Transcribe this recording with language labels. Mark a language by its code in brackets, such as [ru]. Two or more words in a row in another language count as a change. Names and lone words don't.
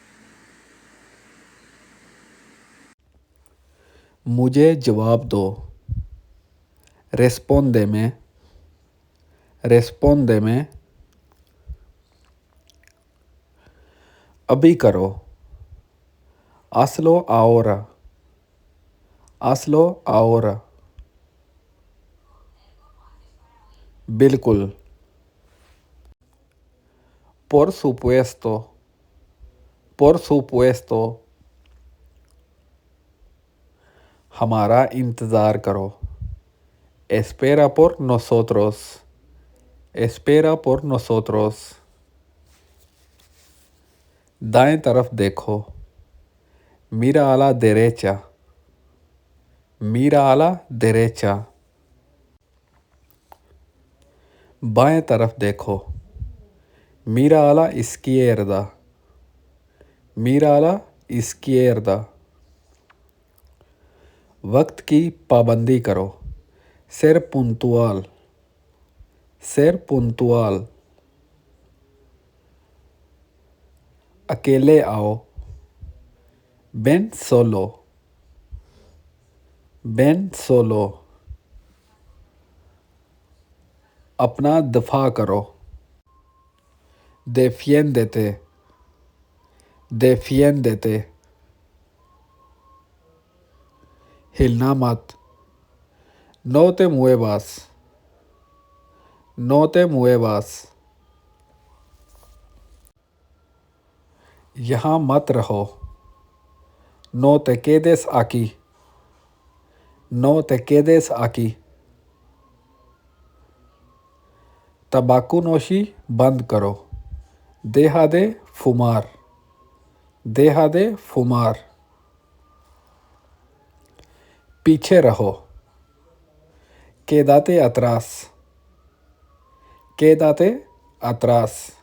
[hi] मुझे जवाब दो. [es] Respóndeme. Respóndeme. [hi] अभी करो. [es] Hazlo ahora. Hazlo ahora. [hi] बिल्कुल. [es] Por supuesto. Por supuesto. [hi] हमारा इंतज़ार करो. [es] Espera por nosotros. Espera por nosotros. [hi] दाएं तरफ देखो. [es] Mira a la derecha. Mira a la derecha. [hi] बाएं तरफ देखो. [es] Mira a la izquierda. Mira a la izquierda. [hi] वक्त की पाबंदी करो. [es] Ser puntual. Ser puntual. [hi] अकेले आओ. [es] Ven solo. Ven solo. [hi] अपना दफा करो. [es] Defiéndete. Defiéndete. [hi] हिलना मत. [es] No te muevas. No te muevas. [hi] यहाँ मत रहो. [es] No te quedes aquí. No te quedes aquí. [hi] तंबाकू नोशी बंद करो. [es] Deja de fumar. Deja de fumar. [hi] पीछे रहो. [es] Quédate atrás. Quédate atrás.